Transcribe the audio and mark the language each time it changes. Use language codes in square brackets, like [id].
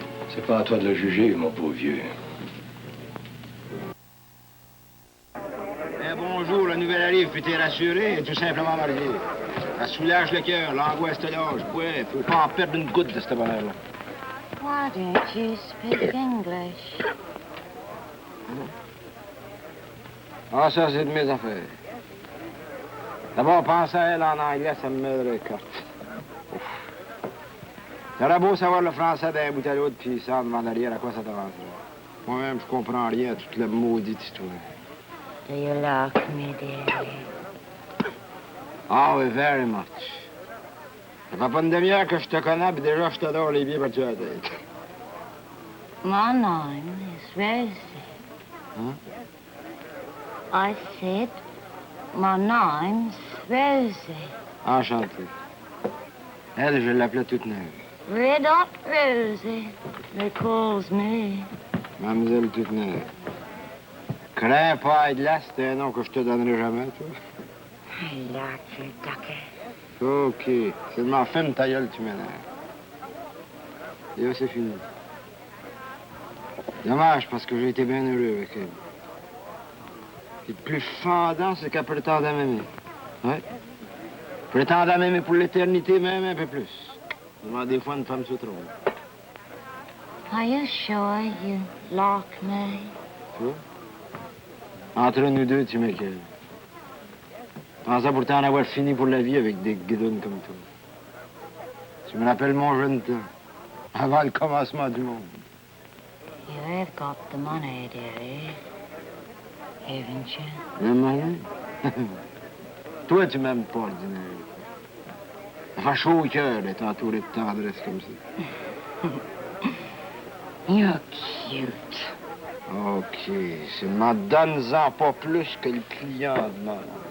[fr] C'est pas à toi de le juger, mon pauvre vieux. Bonjour, la nouvelle arrive, puis t'es rassuré, tout simplement marié. Ça soulage le cœur, l'angoisse te lâche. Ouais, faut pas en perdre une goutte de ce bonheur-là. [en] Why don't you speak English? [fr] Ah, ça, c'est de mes affaires. D'abord, penser à elle en anglais, ça me met le cœur. T'aurais beau savoir le français d'un bout à l'autre, puis ça, devant derrière, à quoi ça t'avancerait? Moi-même, je comprends rien à toute la maudite histoire. [en] Do you like me, dearie? Oh, very much. [fr] Ça fait pas une demi-heure que je te connais, puis déjà, je t'adore les pieds par-dessus la tête. [en] My name is Rosie. [fr] Hein? [en] I said, my name's Rosie. [fr] Enchanté. Elle, je l'appelais toute neuve. [en] Red Hot Rosie, they calls me. [fr] Mademoiselle toute neuve. Crains pas, Edla, c'est un nom que je te donnerai jamais, toi. [en] I like you, Ducky. OK. [fr] Seulement, ferme ta gueule, tu m'énerves. Et là, c'est fini. Dommage, parce que j'ai été bien heureux avec elle. Le plus fendant, c'est qu'elle prétendait m'aimer. Oui. Prétendait m'aimer pour l'éternité, même un peu plus. Seulement, des fois, une femme se trompe. [en] Are you sure you like me? [fr] Tu vois? Entre nous deux, tu m'écœures. Je pensais pourtant en avoir fini pour la vie avec des guidounes comme toi. Tu me rappelles mon jeune temps, avant le commencement du monde. [en] You have got the money, dearie. Haven't you? [fr] Le money? Toi, tu m'aimes pas, ordinaire. Ça fait chaud au cœur d'être entouré de tendresse comme ça. [en] You're cute. OK. [fr] Seulement, donne-en pas plus que le client demande.